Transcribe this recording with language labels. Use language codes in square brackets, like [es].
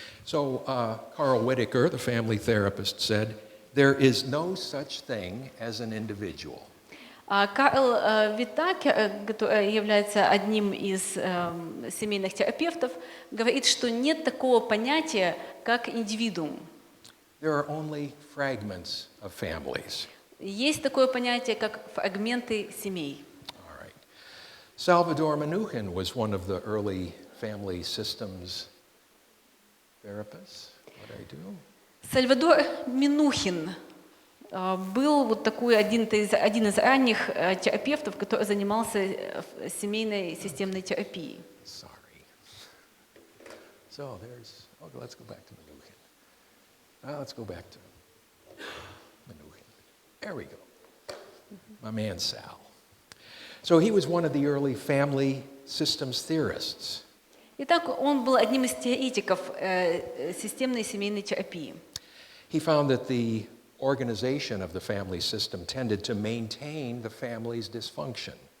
[en] So Carl Whitaker, the family therapist, said, "There is no such thing as an individual." [ru] Карл Витакер, который является одним из семейных терапевтов, говорит, что нет такого понятия, как индивидуум. [en] There are only fragments of families. [ru] Есть такое понятие, как фрагменты семей. [en] All right. Salvador Minuchin was one of the early family systems therapists. What did I do? [ru] Сальвадор Минухин был вот такой один из ранних терапевтов, который занимался семейной системной терапией. [en] Sorry. So there's. Okay, let's go back to Minuchin. Let's go back to Minuchin. There we go. My man Sal. So he was one of the early family systems theorists. [ru] Итак, он был одним из теоретиков системной семейной терапии. [en] He found that the organization of the family system tended to maintain the family's dysfunction.